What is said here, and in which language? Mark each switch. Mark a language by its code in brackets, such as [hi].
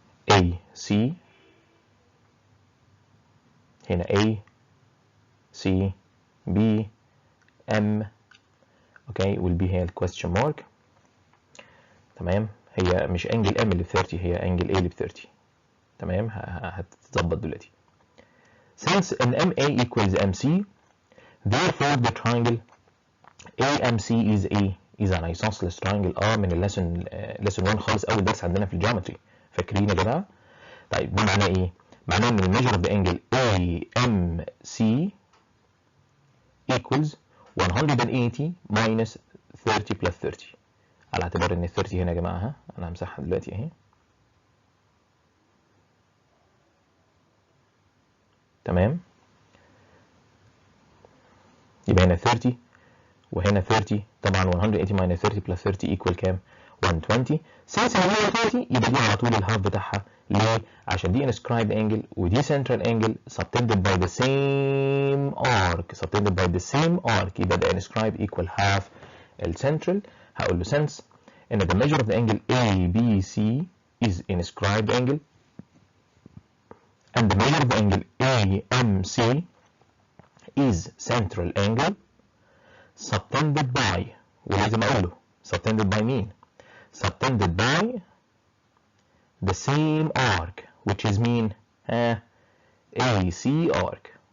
[ar] AC هنا A C B M اوكي والبي هي الكويستشن مارك. تمام. هي مش انجل ام اللي ب 30، هي انجل ايه اللي ب 30. تمام، هتتظبط دلوقتي. [en] Since an MA equals MC, therefore the triangle AMC is an isosceles triangle. [ar] من الليسون lesson 1 خالص، اول درس عندنا في الجيومتري، فاكرين يا جماعه؟ طيب ده معناه ايه؟ معناه ان الميجر اوف ذا انجل AMC equals 180 minus 30 plus 30، على اعتبار ان ال 30 هنا يا جماعه انا همسحها دلوقتي اهي. تمام، يبقى هنا 30 وهنا 30، طبعا 180 minus 30 plus 30 equal كام؟ 120. since هي 30 يبقى دي على طول الهاف بتاعها. ليه؟ عشان دي inscribed angle ودي [en] central angle subtended by the same arc. subtended by the same arc يبقى the inscribed equal half الcentral. هقول له since ان the measure of the angle ABC is inscribed angle and the measure of the angle AMC is central angle subtended by، [ar] ولازم اقول له [en] subtended by مين؟ subtended by the same arc which is مين؟ AC arc.